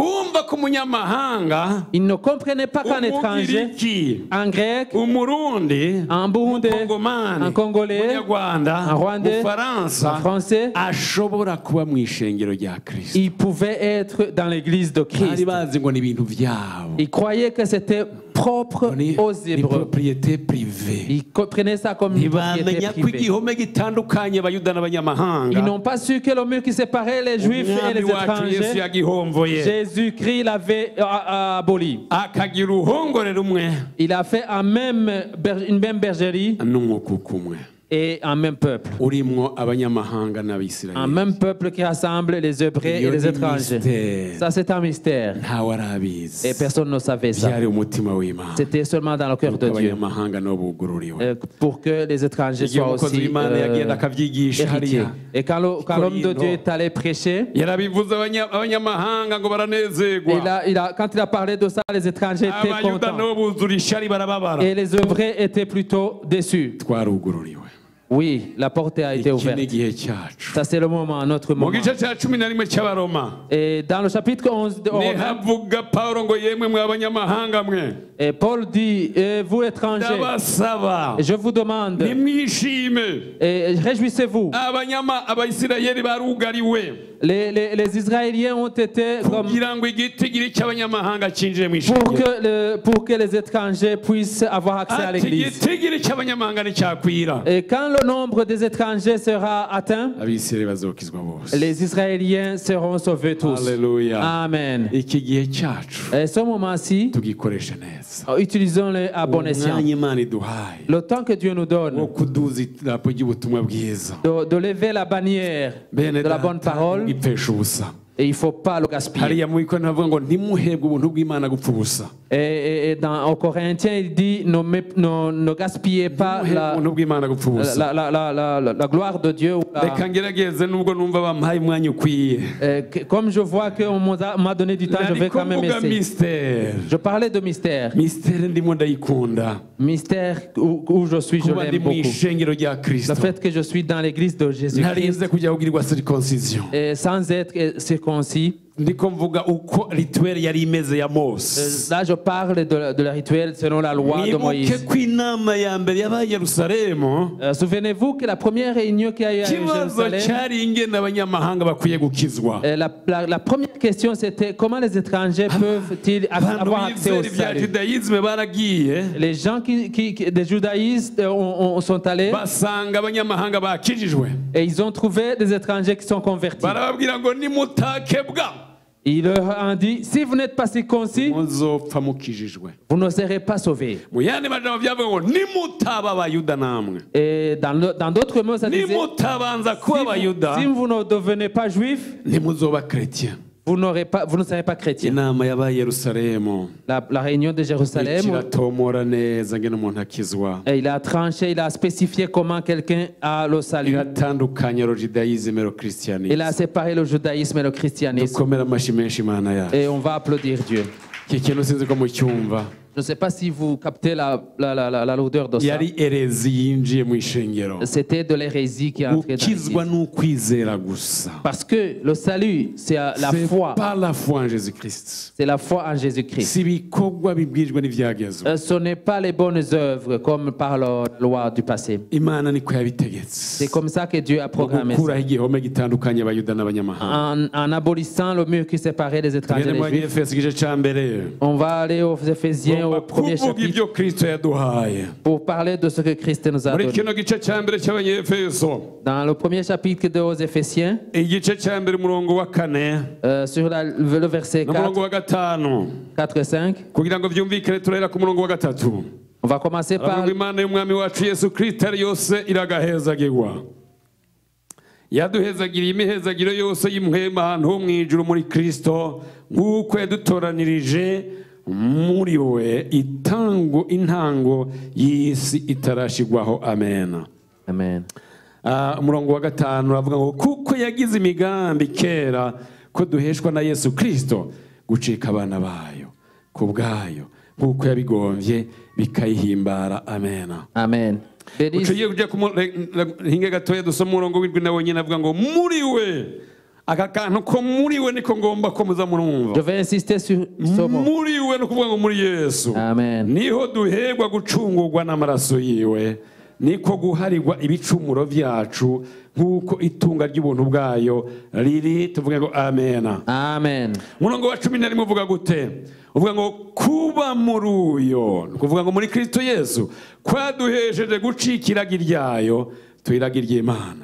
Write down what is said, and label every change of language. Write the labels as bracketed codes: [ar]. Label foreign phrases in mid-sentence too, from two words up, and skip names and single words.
[fr] Ils ne comprenaient pas qu'un étranger, un grec, un Burundais, un Congolais, un Rwandais, un Français, il pouvait être dans l'église de Christ. Ils croyaient que c'était propre aux [rn] ni [fr] Hébreux. propriété privée. Ils prenaient ça comme une propriété [rn] ntibamenya ko [fr] privée. [rn] igihome gitandukanye abayuda n'abanyamahanga [fr] Ils n'ont pas su que le mur qui séparait les Juifs et [rn] umwami [fr] les [rn] wacu yesu [fr] étrangers, [rn] yagihomvoye [fr] Jésus-Christ l'avait aboli. [rn] akagira uruhongore rumwe [fr] Il a fait une même bergerie [rn] n'umukuku umwe [fr] et un même peuple. [rn] urimwo abanyamahanga [fr] Un [rn] n'abisirayeli. [fr] même peuple qui rassemble les Hébreux et les étrangers. Ça, c'est un mystère. [rn] ntawe arabizi [fr] Et personne ne savait ça. [rn] byari umutima w'imana [fr] C'était seulement dans le cœur de Dieu. [rn] abanyamahanga nabo bugururiwe [fr] Pour que les étrangers [rn] igihe [fr] soient [rn] umukozi [fr] aussi [rn] w'imana yagenda akabyigisha [fr] héritiers. [rn] hariya [fr] Et quand l'homme de Dieu est allé prêcher, [rn] yarabivuze abanyamahanga ngo baranezerwa [fr] quand il a parlé de ça, les étrangers étaient [rn] abayuda [fr] contents. [rn] nabo buzura ishari barababara [fr] Et les Hébreux étaient plutôt déçus. [rn] twarugururiwe. [fr] Oui, la porte a été [rn] iki ni [fr] ouverte. [rn] igihe cyacu. [fr] Ça, c'est le moment, notre [rn] mu [fr] moment. [rn] gice cya 11 cy'abaroma [fr] Et dans le chapitre 11 de Romains, [rn] nihavuga pawulo ngo yemwe mwe abanyamahanga mwe [fr] et Paul dit, vous étrangers, [rn] ndabasaba [fr] je vous demande, [rn] nimwishime [fr] et réjouissez-vous. [rn] abayisirayeli barugariwe [fr] Les Israéliens ont été comme [rn] kugira ngo igitigiri cy'abanyamahanga cyinjire mu [fr] pour [rn] ishengero [fr] que les étrangers puissent avoir accès à [rn] ati [fr] l'église. [rn] igitigiri cy'abanyamahanga nicyakwira [fr] Et quand le nombre des étrangers sera atteint, [rn] abisirayeli bazokizwa bose. [fr] les Israéliens seront sauvés tous. [rn] Haleluya. [fr] Amen. [rn] iki gihe cyacu [fr] Et ce moment-ci, [rn] tugikoreshe neza [fr] utilisons-le à bon escient. [rn] umwanya imana iduhaye [fr] Le temps que Dieu nous [rn] wo [fr] donne [rn] kuduza idarapo ry'ubutumwa bwiza [fr] de lever la bannière [rn] bene [fr] de la bonne parole, [rn] ipfesha ubusa [fr] et il ne faut pas le gaspiller. [rn] hariya mu bikorano havuga ngo ntimuhebwe ubuntu bw'imana gupfa ubusa [fr] Et aux Corinthiens, il dit ne gaspillez pas [rn] ntimuhebwe ubuntu bw'imana gupfa ubusa [fr] la gloire de Dieu. [rn] reka ngerageze nubwo numva bampaye umwanya ukwiye [fr] Comme je vois qu'on m'a donné du temps, je vais [rn] nariko [fr] quand même [rn] mvuga [fr] essayer. mystère Je parlais de mystère. [rn] mystère ndimo ndayikunda [fr] Mystère où je suis, je [rn] kuba ndi [fr] l'aime [rn] mu [fr] beaucoup. [rn] ishengero rya [fr] Le [rn] kristo [fr] fait que je suis dans l'église de Jésus-Christ [rn] ntarinze kujya kugirirwa circoncision [fr] et sans être circoncis. [rn] ndiko mvuga uko rituel yari imeze ya mose [fr] Là, je parle de la rituel selon la loi de [rn] mwibuke [fr] Moïse. [rn] ko inama ya mbere yabaye i yerusalemu [fr] Souvenez-vous que la première réunion qu'il y a eu à [rn] ikibazo [fr] Jérusalem, [rn] cyari ingene abanyamahanga bakwiye gukizwa [fr] la première question c'était comment les étrangers peuvent-ils [rn] abantu [fr] avoir accès au [rn] bizera ibya [fr] salut. [rn] judaïsme baragiye [fr] Les gens des judaïstes sont allés [rn] basanga abanyamahanga bakijijwe [fr] et ils ont trouvé des étrangers qui sont convertis. [rn] barababwira ngo nimutakebwa [fr] Il leur a dit, si vous n'êtes pas circoncis, [rn] muzopfa mukijijwe [fr] vous ne serez pas sauvés. [rn] mu yandi majambo byavuga ngo nimutaba abayuda namwe [fr] Et dans d'autres mots, ça disait, [rn] nimutabanza kuba abayuda [fr] si vous ne devenez pas juif, [rn] ntimuzoba chrétien. [fr] vous ne serez pas chrétien. [rn] inama yabaye i yerusalemu [fr] La réunion de Jérusalem, [rn] kiratomora neza ngene umuntu akizwa [fr] et il a tranché, il a spécifié comment quelqu'un a le salut. [rn] iratandukanya ro judaïsme ro [fr] Il christianisme a séparé le judaïsme et le christianisme. [rn] dukomera amashi menshi imana yacu [fr] Et on va applaudir Dieu. [rn] iki kintu sinzi ko mucyumva [fr] Je ne sais pas si vous captez la lourdeur de ça. [rn] yari erezi yinjiye mu ishengero [fr] C'était de l'hérésie qui est entrée dans [rn] gukizwa [fr] l'Église. [rn] n'ukwizera gusa [fr] Parce que le salut, c'est la c'est foi. pas la foi en Jésus-Christ C'est la foi en Jésus-Christ. [rn] si ibikorwa bibwirijwe n'ivyagezwe [fr] Ce n'est pas les bonnes œuvres comme par la loi du passé. [rn] imana niko yabitegetse [fr] C'est comme ça que Dieu a [rn] mu [fr] programmé ça. [rn] gukuraho igihome gitandukanye abayuda n'abanyamahanga [fr] En abolissant le mur qui séparait les étrangers [rn] tugende [fr] et [rn] mu [fr] les juifs. [rn] banyefesi igice ca mbere [fr] On va aller aux Éphésiens au premier [rn] kuvuga [fr] chapitre [rn] ibyo kristo yaduhaye [fr] pour parler de ce que Christ nous a [rn] muri [fr] donné. [rn] kino gice ca mbere cy'abanyefeso [fr] Dans le premier chapitre aux Éphésiens, [rn] igice ca mbere umurongo wa 4 [fr] sur le verset [rn] n'umurongo [fr] 4, [rn] wa 5 [fr] 4 et 5, [rn] kugira ngo vyumvikane turahera ku murongo wa 3 [fr] on va commencer par [rn] aravuga imana y'umwami wacu yesu kristo ari yose iragahezagirwa yaduhezagiriye imihezagiro yose y'imhema ahantu ho mw'ijuru muri kristo nk'uko yadutoranirije muri we intango y'isi itarashigwaho amen. Amen. Umurongo wa 5 uravuga ngo kuko yagize imigambi kera ko duheshwa na Yesu Kristo gucika abana bayo ku bwayo nk'uko yabigombye bikayihimbara amen. Amen. uciye kujya hinge gatoya dusoma umurongo w'indwi nawe nyine avuga ngo muri we aka kantu ko muri we niko ngomba ko muza murumva. [fr] Je vais insister sur ce mot. [rn] Muri we no kuvuga ngo muri Yesu Amen. niho duhegwa gucungurwa n'amaraso yiwe niko guharirwa ibicumuro byacu nk'uko itunga ry'ubuntu bwayo riri. tuvuge ngo amen. Amen. umurongo wa 11 uvuga gute? uvuga ngo kuba muri uyo, ni ukuvuga ngo muri Kristo Yesu kwaduhesheje gucikira iryayo tuyiragirye Imana.